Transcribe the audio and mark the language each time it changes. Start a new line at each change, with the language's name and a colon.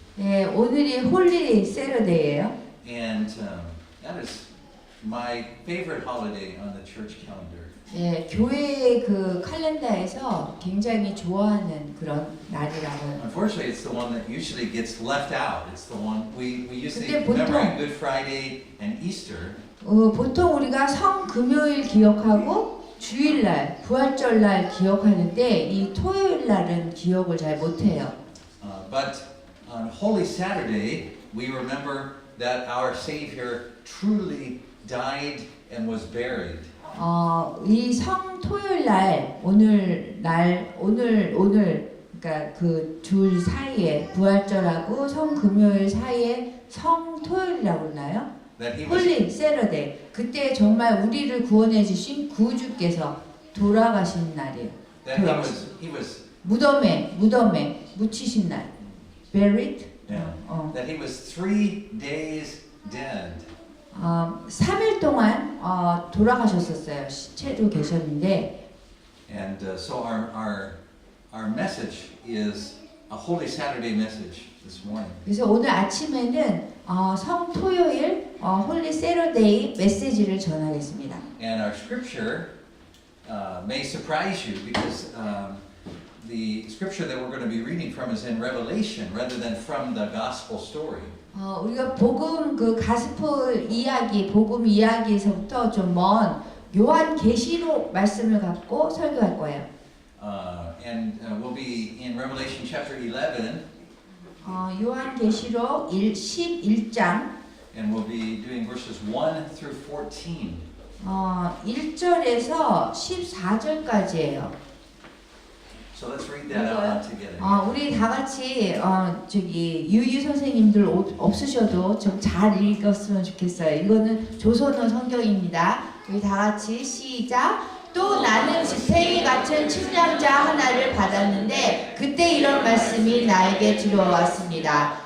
Korean: 네, 오늘이 홀리 세러데이예요.
English: and that is my favorite holiday on the church calendar.
Korean: 네, 교회 그 칼렌더에서 굉장히 좋아하는 그런 날이라고요.
English: Unfortunately, it's the one that usually gets left out. It's the one we usually
Korean: 근데 보통-
English: commemorate Good Friday and Easter.
Korean: 보통 우리가 성금요일 기억하고 주일날, 부활절날 기억하는데 이 토요일날은 기억을 잘 못해요.
English: But on Holy Saturday, we remember that our Savior truly died and was buried.
Korean: 이 성토요일날 오늘 그러니까 그 둘 사이에 부활절하고 성금요일 사이에 성토요일이라고 그러나요?
English: That he was 홀리 세러데이.
Korean: 그때 정말 우리를 구원해 주신 구주께서 돌아가신 날이에요.
English: that he was
Korean: 무덤에 묻히신 날. Buried?
English: yeah, that he was 3 days dead.
Korean: 3일 동안 돌아가셨었어요. 시체로 계셨는데.
English: And so our message is a Holy Saturday message this morning.
Korean: 그래서 오늘 아침에는 성토요일 홀리 세러데이 메시지를 전하겠습니다.
English: And our scripture may surprise you because the scripture that we're going to be reading from is in Revelation rather than from the gospel story.
Korean: 우리가 복음 그 가스펠 이야기, 복음 이야기에서부터 좀 먼 요한 계시록 말씀을 갖고 설교할 거예요.
English: And we'll be in Revelation chapter 11.
Korean: 요한 계시록 11장
English: And we'll be doing verses 1 through 14.
Korean: 1절에서 14절까지예요.
English: So let's read that out loud together.
Korean: 우리 다 같이 저기 유유 선생님들 없으셔도 좀 잘 읽었으면 좋겠어요. 이거는 조선어 성경입니다. 우리 다 같이 시작. 또 나는 지팡이 같은 침략자 하나를 받았는데 그때 이런 말씀이 나에게 들어왔습니다.